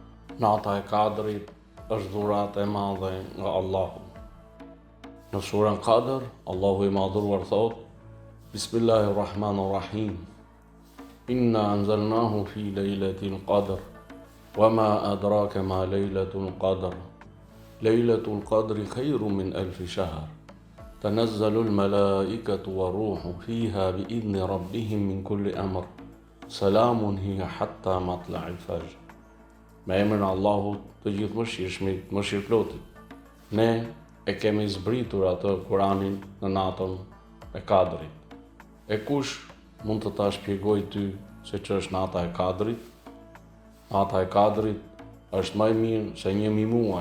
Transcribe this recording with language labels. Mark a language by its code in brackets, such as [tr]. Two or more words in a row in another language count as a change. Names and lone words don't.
[sq] Nata e Kadrit është dhuratë e madhe nga Allahu. Në surën Qadr, Allahu i madhruar thot: Bismillahirrahmanirrahim. [ar] إنا أنزلناه في ليلة القدر وما أدراك ما ليلة القدر. ليلة القدر خير من ألف شهر. تنزل الملائكة والروح فيها بإذن ربهم من كل أمر. سلام هي حتى مطلع الفجر. [sq] Me emrin Allahut të gjithë mëshirshmit, mëshirëplotit. Ne e kemi zbritur atë Kuranin në natën e Kadrit. E kush mund të ta shpjegoj ty se që është nata e Kadrit? Nata e Kadrit është më e mirë se 1000 muaj.